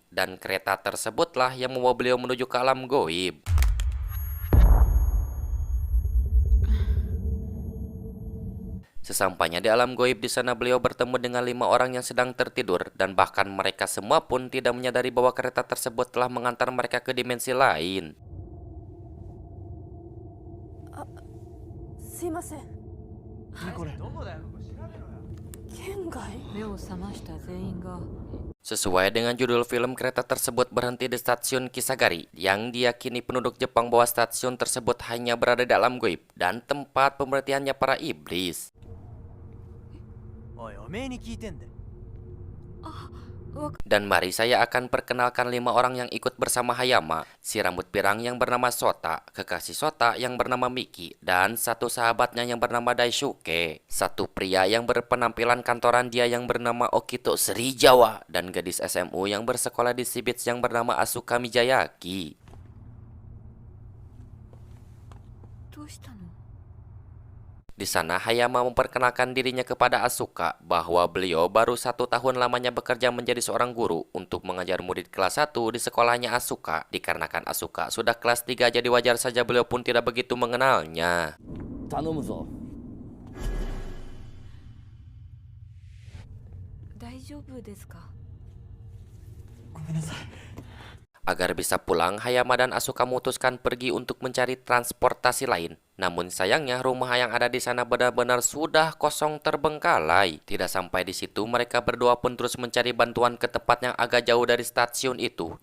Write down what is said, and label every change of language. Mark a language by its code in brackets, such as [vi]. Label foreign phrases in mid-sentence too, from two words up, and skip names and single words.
[id] Dan kereta tersebutlah yang membawa beliau menuju ke alam goib. Sesampainya di alam goib, di sana beliau bertemu dengan 5 orang yang sedang tertidur dan bahkan mereka semua pun tidak menyadari bahwa kereta tersebut telah mengantar mereka ke dimensi lain. [ja] すいません。県外。目を覚ました全員が。 [id] Sesuai dengan judul film, kereta tersebut berhenti di stasiun Kisagari yang diyakini penduduk Jepang bahwa stasiun tersebut hanya berada di alam goib dan tempat pemberhentiannya para iblis. [ja] おい、おめえに聞いてんだよ。 [id] Dan mari saya akan perkenalkan 5 orang yang ikut bersama Hayama. Si rambut pirang yang bernama Sota, kekasih Sota yang bernama Miki, dan satu sahabatnya yang bernama Daisuke. Satu pria yang berpenampilan kantoran dia yang bernama Okito Srijawa, dan gadis SMU yang bersekolah di Shibits yang bernama Asuka Miyazaki. [ja] どうしたの？ [id] Di sana Hayama memperkenalkan dirinya kepada Asuka bahwa beliau baru 1 tahun lamanya bekerja menjadi seorang guru untuk mengajar murid kelas 1 di sekolahnya Asuka. Dikarenakan Asuka sudah kelas 3, jadi wajar saja beliau pun tidak begitu mengenalnya. [ja] 頼むぞ。大丈夫ですか？ [id] Agar bisa pulang, Hayama dan Asuka memutuskan pergi untuk mencari transportasi lain. Namun sayangnya rumah yang ada di sana benar-benar sudah kosong terbengkalai. Tidak sampai di situ, mereka berdua pun terus mencari bantuan ke tempat yang agak jauh dari stasiun itu.